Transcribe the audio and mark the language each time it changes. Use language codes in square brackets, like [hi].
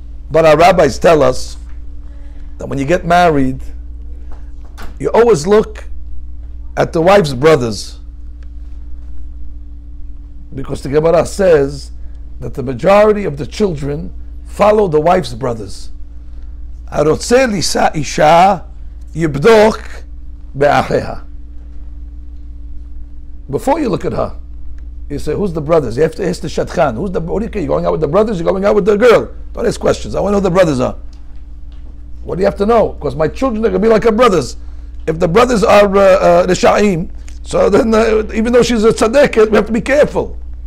[en] But our rabbis tell us that when you get married, you always look at the wife's brothers. Because the Gemara says that the majority of the children follow the wife's brothers. [he] הרוצה לישא אישה יבדוק באחיה. [en] Before you look at her, you say, who's the brothers? You have to ask the shadchan. What do you care? You're going out with the brothers? You're going out with the girl? Don't ask questions. I want to know who the brothers are. What do you have to know? Because my children are going to be like her brothers. If the brothers are Risha'im, so then even though she's a tzaddik, we have to be careful.